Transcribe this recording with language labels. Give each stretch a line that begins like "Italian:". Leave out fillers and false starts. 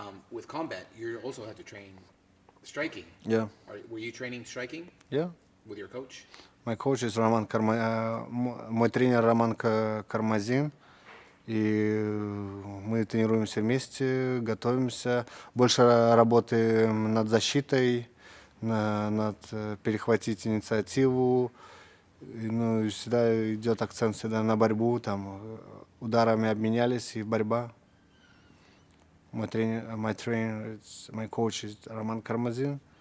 English: With combat, you also have to train striking. Yeah. Were you training striking Yeah. with your coach? My coach is
Russian: мой тренер Роман Кармазин, и мы тренируемся вместе, готовимся, больше работаем над защитой, над перехватить инициативу, ну и всегда идет акцент всегда на борьбу, там ударами обменялись и борьба.
English: My coach is Roman Karmazin.